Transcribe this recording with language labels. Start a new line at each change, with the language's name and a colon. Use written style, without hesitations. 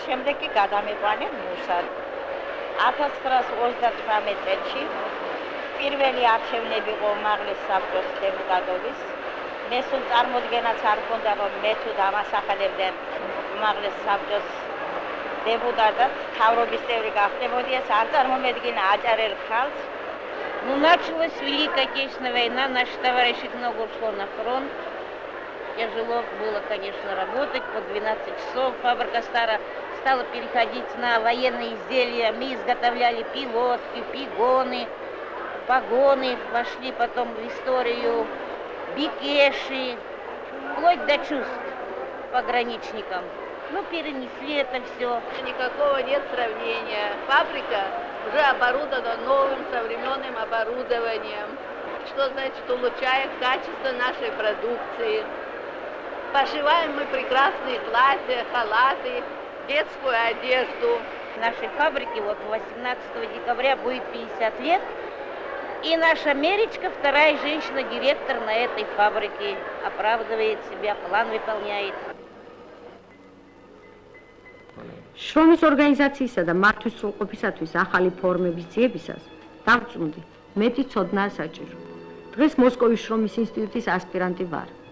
Georgian: შემდეგ კი გადამეყვანე მუშად. 1928 წელში პირველი არჩევნები იყო უმაღლეს საბჭოს დეპუტატობის. მე სულ წარმოდგენაც არ მქონდა, რომ მე თუ დამასახელებდნენ უმაღლეს საბჭოს დეპუტატად, მთავრობის წევრი გახდებოდი, ეს არ წარმომედგინა აჭარელ ხალხს.
Russian: Ну, началась Великая Отечественная война, наши товарищи много ушло на фронт. Тяжело было, конечно, работать по 12 часов. Фабрика стала переходить на военные изделия. Мы изготовляли пилотки, пигоны, погоны. Вошли потом в историю бикеши, вплоть до чувств пограничникам. Ну, перенесли это все. Никакого нет сравнения. Фабрика уже оборудована новым современным оборудованием, что значит улучшает качество нашей продукции. Пошиваем мы прекрасные платья, халаты, детскую одежду. Нашей фабрике вот 18 декабря будет 50 лет. И наша Меречка, вторая женщина-директор на этой фабрике, оправдывает себя, план выполняет.
Georgian: შრომის ორგანიზაციისა და მართვის სრულყოფისათვის ახალი ფორმების ძიებისას დავწუნდი მეტი ცოდნა საჭირო. დღეს მოსკოვის შრომის ინსტიტუტის ასპირანტი ვარ.